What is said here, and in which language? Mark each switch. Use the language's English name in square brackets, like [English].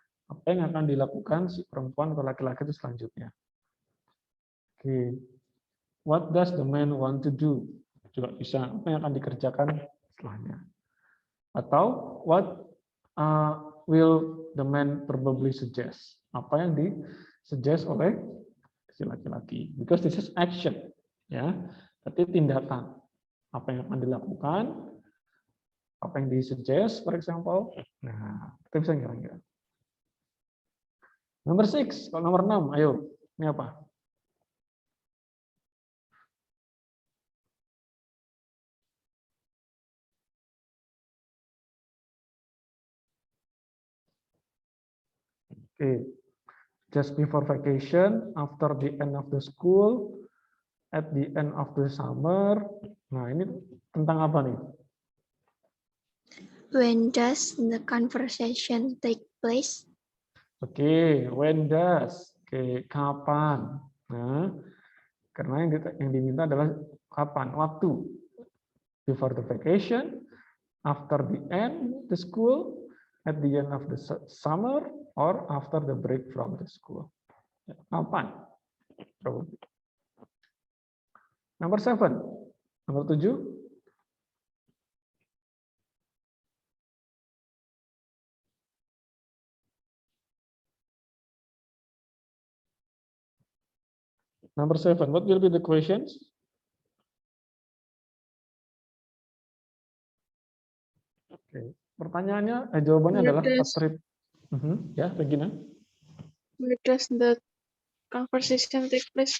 [Indonesian] Apa yang akan dilakukan si perempuan atau laki-laki itu selanjutnya? [English] Oke, what does the man want to do? [Indonesian] Juga bisa. Apa yang akan dikerjakan setelahnya? [English] Atau what will the man probably suggest? [Indonesian] Apa yang disuggest oleh si laki-laki? [English] Because this is action, ya. [Indonesian] Berarti tindakan. Apa yang akan dilakukan? Apa yang disuggest, [English] for example? [Indonesian] Nah, kita bisa kira-kira. Nomor 6, kalau nomor 6, ayo. Ini apa? Oke. [English] Just before vacation, after the end of the school, at the end of the summer. [Indonesian] Nah, ini tentang apa nih? [English] When does the conversation take place? Oke, when does? Oke, kapan? [Indonesian] Nah, karena yang diminta adalah kapan, waktu. [English] Before the vacation, after the end the school, at the end of the summer, or after the break from the school. [Indonesian] Kapan? Nomor 7. Nomor 7. [English] Number 7. What will be the questions? Oke. [Indonesian] Pertanyaannya, jawabannya adalah trip. Ya, Regina. [English] Where does the conversation take place?